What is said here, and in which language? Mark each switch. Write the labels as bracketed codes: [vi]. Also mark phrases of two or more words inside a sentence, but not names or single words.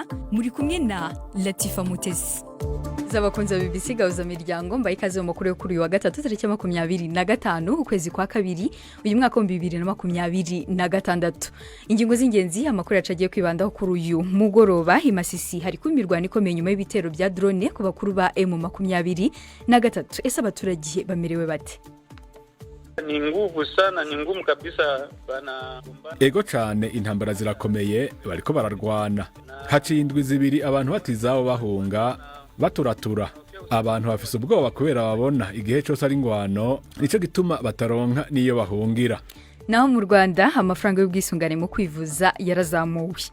[rw] Muri kumwe na Latifa Mutesi. Z'abakunzi ba BBC Gahuza miryango mbaye ikaze mu makuru yo kuri uyu wa gatatu tariki 25 ukwezi kwa kabiri uyu mwaka wa 2026. Ingingo z'ingenzi amakuru yacagiye kwibandaho kuri uyu mugoroba i Masisi hari kumirwana ikomeye nyuma y'ibitero bya drone ku bakuru ba M23. Ese abaturage bamerewe bate? [sw] Ni nguvu sana, ni ngumu kabisa bana. [rn] Ego cyane intambara zirakomeye bariko bararwana. Haciye indwi zibiri abantu batizabo bahunga baturatura. Abantu bafise ubwoba kubera babona igihe cyose ari ngwano nico gituma bataronka niyo bahungira. [rw] Naho mu Rwanda amafaranga y'ubwisungane mu kwivuza yarazamuwe.